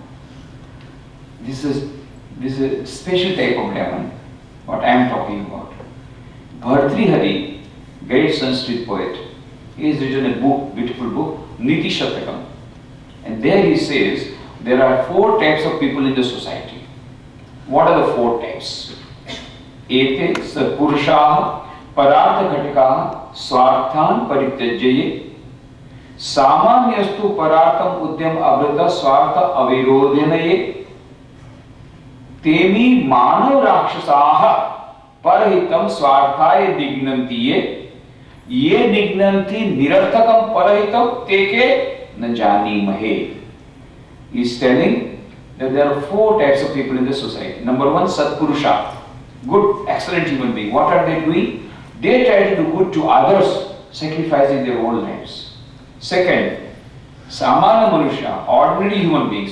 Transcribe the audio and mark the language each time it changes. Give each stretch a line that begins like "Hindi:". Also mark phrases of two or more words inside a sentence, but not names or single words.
English: This is a special type of demon, what I am talking about. Bhartrihari, great Sanskrit poet, he has written a book, beautiful book, Niti Shatakam. And there he says, there are 4 types of people in the society. What are the 4 types?
Sanskrit: एते सपुरुषाः परार्थ घटिकाः स्वार्थान् परित्यज्ये समाम्यस्तु परार्थम् उद्यम अवृत स्वार्थ अविरोधनये तेमी मानव राक्षसाः परहितम् स्वार्थये दिग्नन्तिये ये दिग्नन्ति निरर्थकम् परहितम् तेके न जानि महे.
English: He is telling that there are 4 types of people in the society. Number 1, Satpurusha. Good, excellent human being. What are they doing? They try to do good to others, sacrificing their own lives. Second,
Sanskrit: सामान मनुष,
English: ordinary human beings.